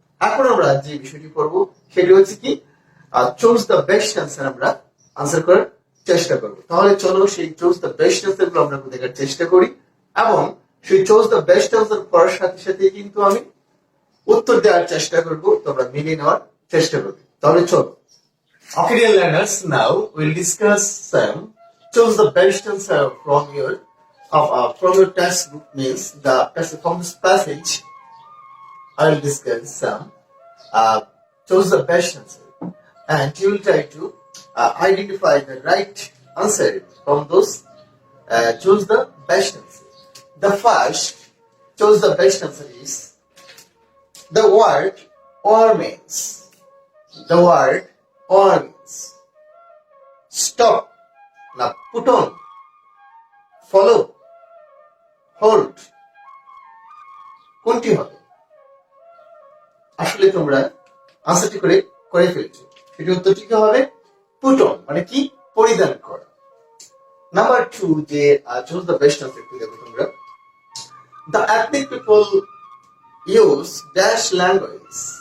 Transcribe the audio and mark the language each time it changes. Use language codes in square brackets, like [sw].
[bn] এখন আমরা যে বিষয়টি পড়বো সেটি হচ্ছে কি চুজ দ্য বেস্ট অ্যান্সার, আমরা আনসার করার চেষ্টা করবো। তাহলে চলো সেই চুজ দ্য বেস্ট অ্যান্সার গুলো আমরা দেখার চেষ্টা করি এবং সেই চুজ দ্য বেস্ট অ্যান্সার করার সাথে সাথে কিন্তু আমি উত্তর দেওয়ার চেষ্টা করবো, তোমরা মিলিয়ে নেওয়ার চেষ্টা করবে। তাহলে চলো। [en] Okay, dear learners, now we'll discuss some choose the best answer from your textbook. Means from this passage I'll discuss some choose the best answer, and you will try to identify the right answer from those choose the best answer. The first choose the best answer is the word ornaments. The word ornaments. Stop, now put on, follow, hold. [bn] কোনটি হবে? আসলে তোমরা আনসারটি করে ফেলছো। সেটি উত্তরটি কি হবে? পুট অন মানে কি পরিধান করা। নাম্বার 2 যে চুজ দ্য বেস্ট আনসার একটু দেখো তোমরা। [en] The ethnic people use dash language.